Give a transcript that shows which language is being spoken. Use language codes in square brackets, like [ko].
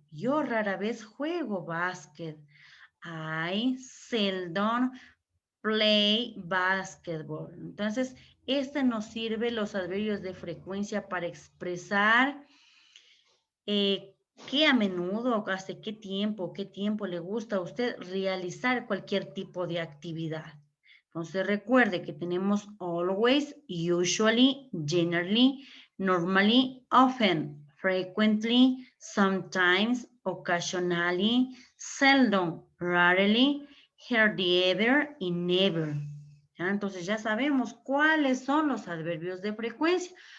[es] Yo rara vez juego básquet. [en] I seldom play basketball. [es] Entonces, este nos sirve los adverbios de frecuencia para expresar qué a menudo, hace qué tiempo le gusta a usted realizar cualquier tipo de actividad. Entonces recuerde que tenemos always, usually, generally, normally, often, frequently, sometimes, occasionally, seldom, rarely, hardly ever y never. ¿Ya? Entonces ya sabemos cuáles son los adverbios de frecuencia.